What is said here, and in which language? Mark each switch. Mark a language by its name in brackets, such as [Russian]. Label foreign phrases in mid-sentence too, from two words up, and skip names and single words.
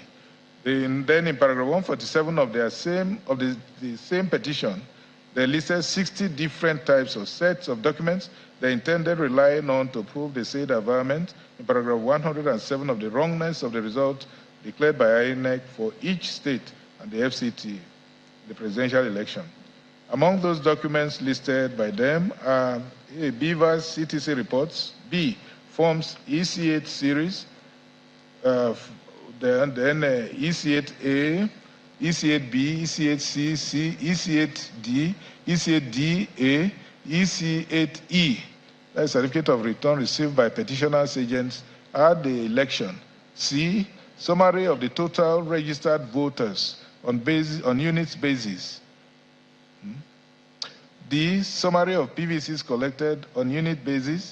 [English] Then in paragraph 147 of the same petition, they listed 60 different types of sets of documents they intended relying on to prove the said averment in paragraph 107 of the wrongness of the result declared by INEC for each state and the FCT, the presidential election. Among those documents listed by them are A, BVAS CTC reports, B, Forms EC8 series, then EC8A, EC8B, EC8C, EC8D, EC8DA, EC8E, that's certificate of return received by petitioners' agents at the election. C, summary of the total registered voters on units basis. D, summary of PVCs collected on unit basis.